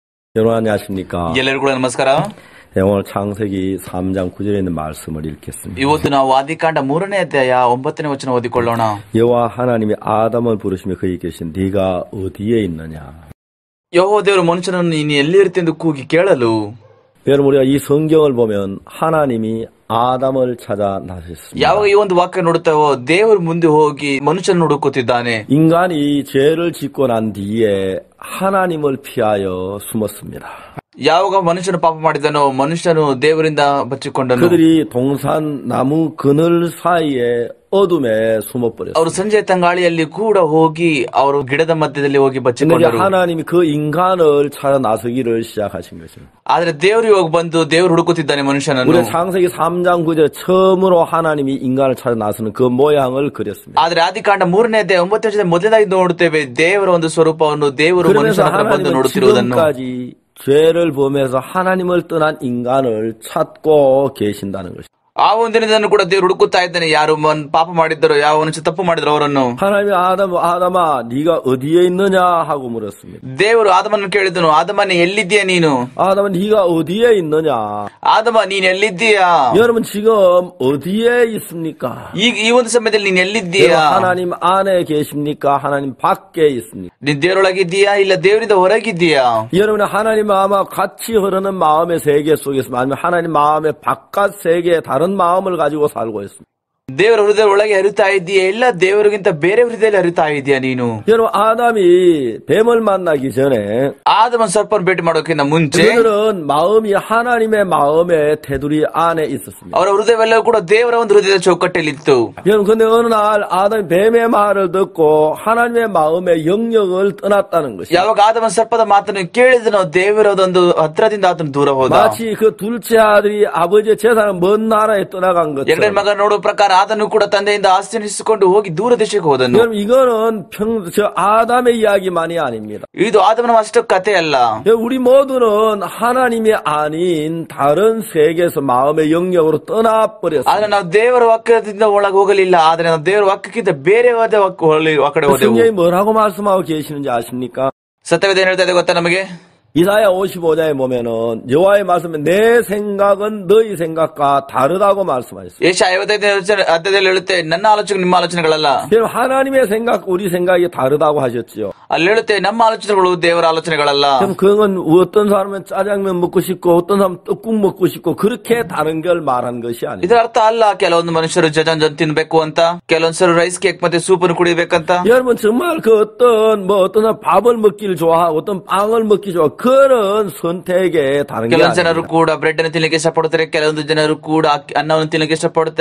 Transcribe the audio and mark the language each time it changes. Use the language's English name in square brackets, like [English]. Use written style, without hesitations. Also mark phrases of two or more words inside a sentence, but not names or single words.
[Korean] 여러분 안녕하십니까? [Kannada] ಎಲ್ಲರಿಗೂ ನಮಸ್ಕಾರ. [Korean] 오늘 창세기 3장 9절에 있는 말씀을 읽겠습니다. [Kannada] ಇವತ್ತು ನಾವು ಆದಿಕಾಂಡ 3ನೇ ಅಧ್ಯಾಯ 9ನೇ ವಚನ ಓದಿಕೊಳ್ಳೋಣ. [Korean] 여호와 하나님이 아담을 부르시며 그에게 계신 네가 어디에 있느냐? [Kannada] ಯೆಹೋವ ದೇವರು ಮನುಷ್ಯನನ್ನು ನೀನು ಎಲ್ಲಿರುತ್ತೆಂದು ಕೂಗಿ ಕೇಳಲು. [Korean] 여러분 우리가 이 성경을 보면 하나님이 아담을 찾아 나섰습니다. [Kannada] ಯಾವಾಗ ಈ ಒಂದು ವಾಕ್ಯ ನೋಡುತ್ತೇವೋ ದೇವರು ಮುಂದೆ ಹೋಗಿ ಮನುಷ್ಯನ ಹುಡುಕುತ್ತಿದ್ದಾನೆ. [Korean] 인간이 죄를 짓고 난 뒤에 하나님을 피하여 숨었습니다. [Kannada] ಯಾವಾಗ ಮನುಷ್ಯನು ಪಾಪ ಮಾಡಿದನೋ ಮನುಷ್ಯನು ದೇವರಿಂದ ಬಚ್ಚಿಕೊಂಡನು. [Korean] 그들이 동산 나무 그늘 사이에 어둠에 숨어버렸어요. [Kannada] ಅವರು ಸಂಜೆ ತಂಗಾಳಿಯಲ್ಲಿ ಕೂಡ ಹೋಗಿ ಅವರು ಗಿಡದ ಮಧ್ಯದಲ್ಲಿ ಹೋಗಿ ಬಚ್ಚಿಕೊಂಡರು. [Korean] 하나님이 그 인간을 찾아 나서기를 시작하신 거죠. [Kannada] ಆದ್ರೆ ದೇವರು ಇವಾಗ ಬಂದು ದೇವರು ಹುಡುಕುತ್ತಿದ್ದಾನೆ ಮನುಷ್ಯನನ್ನು. [Korean] 우리 창세기 3장 9절 처음으로 하나님이 인간을 찾아 나서는 그 모양을 그렸습니다. [Kannada] ಆದ್ರೆ ಆದಿಕಾಂಡ 3ನೇ ಅಧ್ಯಾಯ 9ನೇ ವಚನದಲ್ಲಿ ಮೊದಲನೇದಾಗಿ ನೋಡುತ್ತೇವೆ ದೇವರ ಒಂದು ಸ್ವರೂಪವನ್ನು ದೇವರು ಮನುಷ್ಯನ ಹತ್ರ ಬಂದು ನೋಡುತ್ತಿರುವುದನ್ನು. [Korean] 지금까지 죄를 범해서 하나님을 떠난 인간을 찾고 계신다는 것입니다. [Kannada] ಆ ಒಂದಿನದನ್ನು ಕೂಡ ದೇವರು ಹುಡುಕುತ್ತಾ ಇದ್ದಾನೆ. ಯಾರು ಪಾಪ ಮಾಡಿದ್ದರೋ ಯಾವ ಮನುಷ್ಯ ತಪ್ಪು ಮಾಡಿದ್ರು ಅವರನ್ನು. [Korean] 하나님이 아담아 네가 어디에 있느냐 하고 물었습니다. [Kannada] ದೇವರು ಆದಮನ್ನು ಕೇಳಿದನು, ಆದಮನೇ ಎಲ್ಲಿದ್ದೀಯಾ ನೀನು? [Korean] 아담아 네가 어디에 있느냐? [Kannada] ಆದಮ ನೀನ್ ಎಲ್ಲಿದ್ದೀಯಾ? [Korean] 여러분 지금 어디에 있습니까? [Kannada] ಈ ಒಂದು ಸಮಯದಲ್ಲಿ ನೀನ್ ಎಲ್ಲಿದ್ದೀಯಾ? [Korean] 하나님 안에 계십니까? 하나님 밖에 있습니까? [Kannada] ನೀನ್ ದೇವರೊಳಗಿದ್ದೀಯಾ ಇಲ್ಲ ದೇವರಿಂದ ಹೊರಗಿದ್ದೀಯಾ? [Korean] 여러분 하나님 아마 같이 흐르는 마음의 세계 속에서 아니면 하나님 마음의 바깥 세계에 다른 마음을 가지고 살고 있습니다. [Kannada] ದೇವರ ಹೃದಯ ಒಳಗೆ ಹರಿತಾ ಇದೆಯಾ ಇಲ್ಲ ದೇವರಿಗಿಂತ ಬೇರೆ ಹೃದಯದಲ್ಲಿ ಹರಿತಾ ಇದೆಯಾ ನೀನು? [Korean] 여러분 아담이 뱀을 만나기 전에 [Kannada] ಆದಮ ಸರ್ಪನ ಭೇಟಿ ಮಾಡೋಕ್ಕಿಂತ ಮುಂಚೆ [Korean] 그들은 마음이 하나님의 마음의 테두리 안에 있었습니다. [Kannada] ಅವರ ಹೃದಯವೆಲ್ಲವೂ ಕೂಡ ದೇವರ ಒಂದು ಹೃದಯದ ಚೌಕಟ್ಟಲ್ಲಿ ಇತ್ತು. [Korean] 여러분 근데 어느 날 아담이 뱀의 말을 듣고 하나님의 마음의 영역을 떠났다는 것이죠. [Kannada] ಯಾವಾಗ ಆದಮ ಸರ್ಪದ ಮಾತನ್ನು ಕೇಳಿದನೋ ದೇವರದೊಂದು ಹತ್ರದಿಂದ ಆತನು ದೂರ ಹೋದ. [Korean] 마치 그 둘째 아들이 아버지의 재산을 먼 나라에 떠나간 것처럼. [Kannada] ಎರಡನೇ ಮಗ ನೋಡುವ ಪ್ರಕಾರ ಆತನು ಕೂಡ ತಂದೆಯಿಂದ ಆಸ್ತಿಯನ್ನು ಇಸಿಕೊಂಡು ಹೋಗಿ ದೂರ ದೇಶಕ್ಕೆ ಹೋದನು. [Korean] 여러분 이거는 아담의 이야기만이 아닙니다. [Kannada] ಇದು ಆದಮನ ಅಷ್ಟು ಕಥೆ ಅಲ್ಲ. [Korean] 우리 모두는 하나님이 아닌 다른 세계에서 마음의 영역으로 떠나버렸어요. [Kannada] ಆದ್ರೆ ನಾವು ದೇವರ ವಾಕ್ಯದಿಂದ ಒಳಗೆ ಹೋಗಲಿಲ್ಲ. ಆದ್ರೆ ನಾವು ದೇವರ ವಾಕ್ಯಕ್ಕಿಂತ ಬೇರೆ ಕಡೆ ಹೋದೆವು. [Korean] 성경이 뭐라고 말씀하고 계시는지 아십니까? [Kannada] ಸತ್ಯವೇದ ಏನ್ ಹೇಳ್ತಾ ಇದೆ ಗೊತ್ತಾ ನಮಗೆ? [Korean] 이사야 55장에 보면은 여호와의 말씀에 내 생각은 너희 생각과 다르다고 말씀하셨어요. [Kannada] ಯೆಶಾಯ 55ನೇ ಅಧ್ಯಾಯದಲ್ಲಿ ಹೇಳುತ್ತೆ ನನ್ನ ಆಲೋಚನೆ ನಿಮ್ಮ ಆಲೋಚನೆಗಳಲ್ಲ. [Korean] 하나님의 생각 우리 생각이 다르다고 하셨지요. [Kannada] ಅಲ್ಲಿ ಹೇಳುತ್ತೆ ನಮ್ಮ ಆಲೋಚನೆಗಳು ದೇವರ ಆಲೋಚನೆಗಳಲ್ಲ. [Korean] 그럼 그건 어떤 사람은 짜장면 먹고 싶고 어떤 사람은 떡국 먹고 싶고 그렇게 다른 걸 말한 것이 아니에요. [Kannada] ಇದರ ಅರ್ಥ ಅಲ್ಲ ಕೆಲವೊಂದು ಮನುಷ್ಯರು ಜಜಾಂಜನ್ ತಿನ್ಬೇಕು ಅಂತ, ಕೆಲವೊಂದ್ಸರು [English] rice cake [Kannada] ಮತ್ತೆ ಸೂಪ್ ಅನ್ನು ಕುಡಿಬೇಕಂತ. [Korean] 여러분 정말 그 어떤 사람 밥을 먹기를 좋아하고 어떤 빵을 먹기 좋아 그런 선택에 다른 게 [Kannada] ಕೆಲವೊಂದು ಜನರು [Korean] 아닙니다. [Kannada] ಕೂಡ ಬ್ರೆಡ್ ಅನ್ನು ತಿನ್ನಲಿಕ್ಕೆ ಇಷ್ಟಪಡುತ್ತಾರೆ, ಕೆಲವೊಂದು ಜನರು ಕೂಡ ಅನ್ನವನ್ನು ತಿನ್ನಲಿಕ್ಕೆ ಇಷ್ಟಪಡುತ್ತಾರೆ.